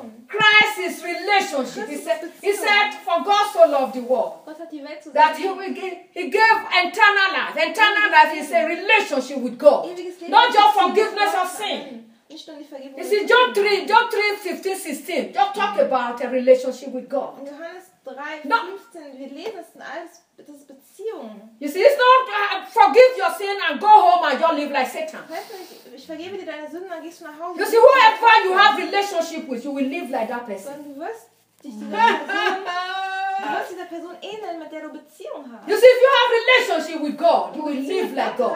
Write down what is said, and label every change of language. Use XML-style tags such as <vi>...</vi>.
<en>Christ is relationship. He said, for God so loved the world, that he gave eternal life. Eternal life is a relationship with God. Not just forgiveness of sin. You see, John 3, 15, 16, don't talk about a relationship with God.</en> <de>In Johannes 3, 15, no. Wir lesen, das ist alles, das ist Beziehung.</de> <en>You see, it's not forgive your sin and go home and you'll live like Satan.</en> <de>Ich vergebe dir deine Sünden, dann gehst du nach Hause.</de> <en>You see, whoever you have relationship with, you will live like that person.</en> <de>Dann wirst du dieser Person ähneln, mit der du Beziehung hast.</de> <en>You see, if you have relationship with God, you will live like God.</en>